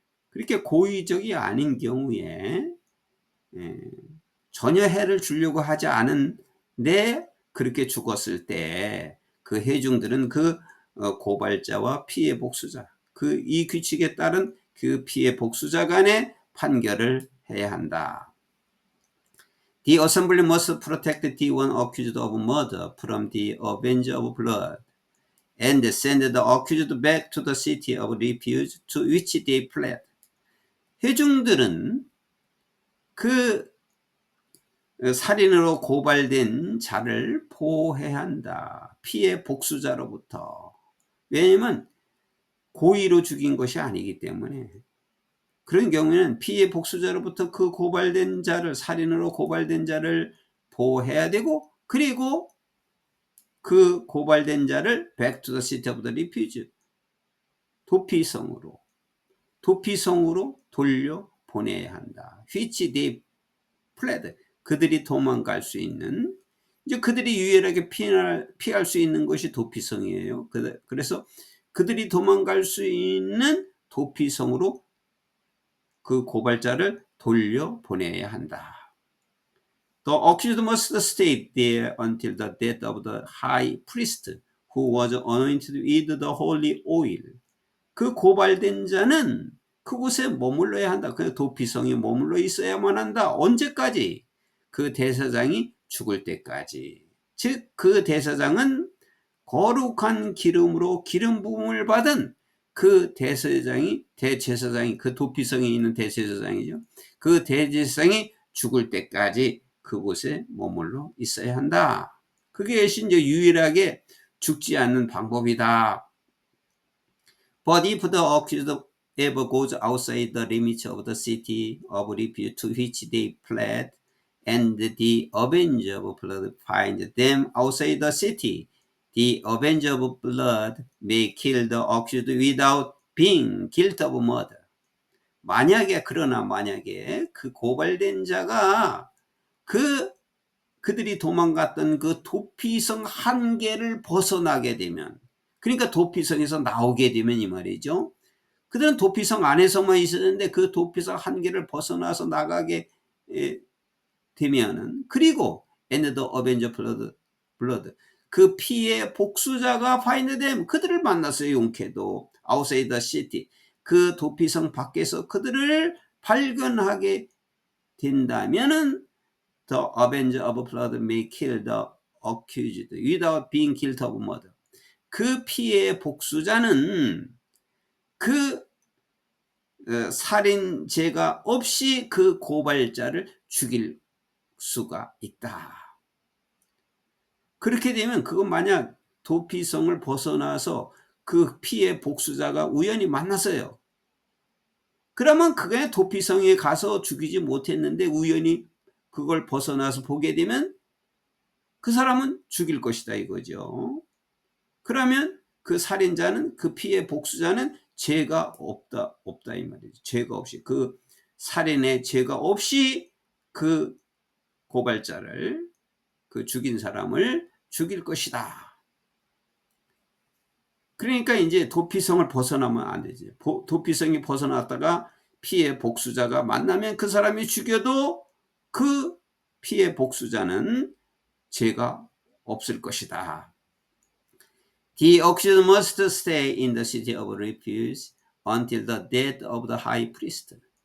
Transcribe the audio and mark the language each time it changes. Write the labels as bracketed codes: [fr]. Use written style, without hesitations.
[ko] 그렇게 고의적이 아닌 경우에 전혀 해를 주려고 하지 않은데 그렇게 죽었을 때 그 회중들은 그 고발자와 피해 복수자, 그 이 규칙에 따른 그 피해 복수자 간의 판결을 해야 한다. [en] The assembly must protect the one accused of murder from the avenger of blood and send the accused back to the city of refuge to which they fled. [ko] 회중들은 그 살인으로 고발된 자를 보호해야 한다. 피해 복수자로부터. 왜냐하면 고의로 죽인 것이 아니기 때문에. 그런 경우에는 피해 복수자로부터 그 고발된 자를, 살인으로 고발된 자를 보호해야 되고, 그리고 그 고발된 자를 [en] back to the city of the refuge, [ko] 도피성으로 돌려 보내야 한다. [en] which they fled, [ko] 그들이 도망갈 수 있는, 이제 그들이 유일하게 피할 수 있는 것이 도피성이에요. 그래서 그들이 도망갈 수 있는 도피성으로 그 고발자를 돌려 보내야 한다. [en] The accused must stay there until the death of the high priest who was anointed with the holy oil. [ko] 그 고발된 자는 그곳에 머물러야 한다. 그 도피성에 머물러 있어야만 한다. 언제까지? 그 대제사장이 죽을 때까지. 즉 그 대제사장은 거룩한 기름으로 기름 부음을 받은 그 대제사장이 그 도피성에 있는 대제사장이죠. 그 대제사장이 죽을 때까지 그곳에 머물러 있어야 한다. 그게 이제 유일하게 죽지 않는 방법이다. [en] But if the accused ever goes outside the limits of the city of refuge to which they fled, and the avenger of blood finds them outside the city, the avenger of blood may kill the accused without being guilty of murder. [ko] 그러나 만약에 그 고발된 자가 그들이 도망갔던 그 도피성 한계를 벗어나게 되면, 그러니까 도피성에서 나오게 되면 이 말이죠. 그들은 도피성 안에서만 있었는데 그 도피성 한계를 벗어나서 나가게 되면은, 그리고 [en] and the avenger blood, [ko] 그 피의 복수자가 [en] find them, [ko] 그들을 만났어요. 용케도 [en] outside the city, [ko] 그 도피성 밖에서 그들을 발견하게 된다면은 [en] the avenger of blood may kill the accused without being guilty of murder. [ko] 그 피의 복수자는 그 살인죄가 없이 그 고발자를 죽일 수가 있다. 그렇게 되면 그건 만약 도피성을 벗어나서 그 피의 복수자가 우연히 만났어요. 그러면 그게 도피성에 가서 죽이지 못했는데 우연히 그걸 벗어나서 보게 되면 그 사람은 죽일 것이다 이거죠. 그러면 그 살인자는, 그 피의 복수자는 죄가 없다 이 말이죠. 죄가 없이, 그 살인의 죄가 없이 그 고발자를, 그 죽인 사람을 죽일 것이다. 그러니까 이제 도피성을 벗어나면 안 되지. 도피성이 벗어났다가 피의 복수자가 만나면 그 사람이 죽여도 그 피의 복수자는 죄가 없을 것이다. [en] The accused must stay in the city of refuge until the death of the high priest.